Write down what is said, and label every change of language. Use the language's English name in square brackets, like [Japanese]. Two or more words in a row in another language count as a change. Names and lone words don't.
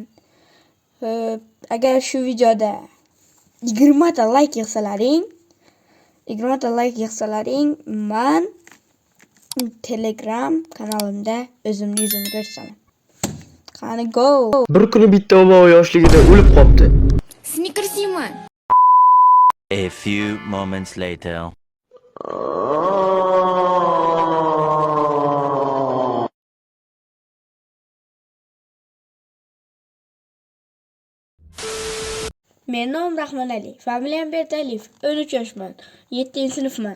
[Uzbek] Xo'p, agar shu videoda 20 ta like yig'salaring, men Telegram kanalimda o'zimni yuzimni ko'rsataman. Qani go. Bir kuni bitta o'g'il yoshligida o'lib qopti. Snickers yeyman. [English] A few moments later. [Uzbek] Men nomim Rahmonali, familiyam Berdialiyev, 13 yoshman, 7-sinfman.